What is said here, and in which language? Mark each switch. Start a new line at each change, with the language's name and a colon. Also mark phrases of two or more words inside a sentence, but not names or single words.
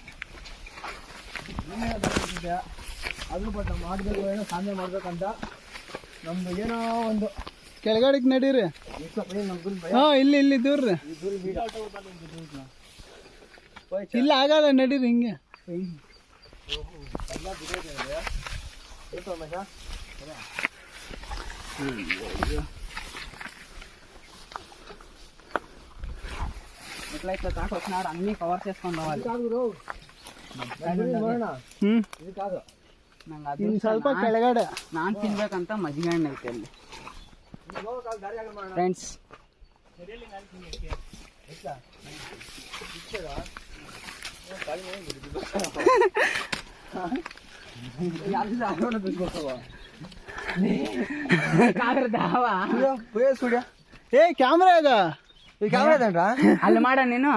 Kannada: ಅದು ಬಟ್ ನಾವು ಮಾಡಬೇಕು, ಏನೋ ಸಾಧನೆ ಮಾಡ್ಬೇಕಂತ ನಮ್ದು ಏನೋ ಒಂದು ಕೆಳಗಡೆಗೆ ನಡೀರಿ. ಹಾ, ಇಲ್ಲಿ ಇಲ್ಲಿ ದೂರ್ರಿ. ಇಲ್ಲ ಆಗಲ್ಲ, ನಡೀರಿ ಹಿಂಗೆ.
Telugu: అన్ని కవర్ చేసుకుందాం.
Kannada: ಸ್ವಲ್ಪ ಕೆಳಗಡೆ ನಾನು ತಿನ್ಬೇಕಂತ ಮಜ್ಜಿಗೆ ಹಣ್ಣು ಐತೆ ಅಲ್ಲಿ ಫ್ರೆಂಡ್ಸ್. ಏ ಕ್ಯಾಮ್ರಾ ಈಗ ಅಲ್ಲಿ ಮಾಡ ನೀನು.